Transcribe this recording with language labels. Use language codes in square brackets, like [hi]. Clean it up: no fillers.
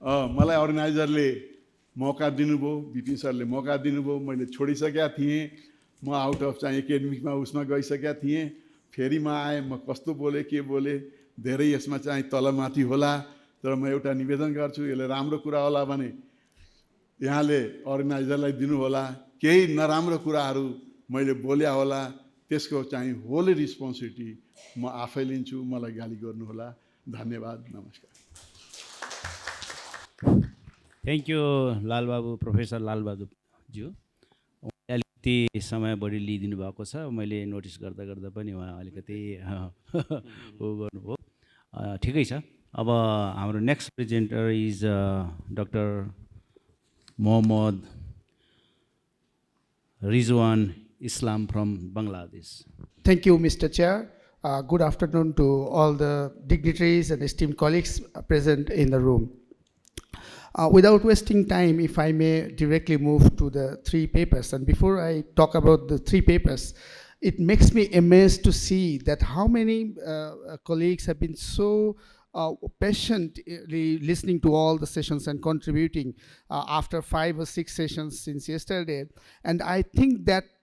[ne] मलाई अर्गनाइजरले मौका दिनुभयो, बिपिन सरले मौका दिनुभयो, मैले छोडिसकेका थिएँ, म आउट अफ चाहिँ एकाडेमिकमा उसमा गइसकेका थिएँ, फेरि म आएँ, म कस्तो बोलेँ के बोलेँ, धेरै यसमा चाहिँ तलमाथि होला, तर म एउटा निवेदन गर्छु, यसले राम्रो कुरा होला भने यहाँले अर्गनाइजरलाई दिनुहोला, केही नराम्रो कुराहरू मैले बोल्या होला त्यसको चाहिँ होल रिस्पोन्सिबिलिटी म आफै लिन्छु, मलाई गाली गर्नुहोला। धन्यवाद, नमस्कार। [en] Thank you Lalbabu, professor Lalbahadur ज्यू। [ne] अलिकति समय बढी लिइदिनु भएको छ, मैले नोटिस गर्दा गर्दा पनि उहाँ अलिकति उ गर्नुभयो, ठिकै छ। अब हाम्रो [en] Next presenter is doctor Mohammad Rizwan Islam from Bangladesh. Thank you, Mr. Chair. Good afternoon to all the dignitaries and esteemed colleagues present in the room. Without wasting time, if I may directly move to the 3 papers. And before I talk about the 3 papers, it makes me amazed to see that how many colleagues have been so patiently listening to all the sessions and contributing after 5 or 6 sessions since yesterday. And I think that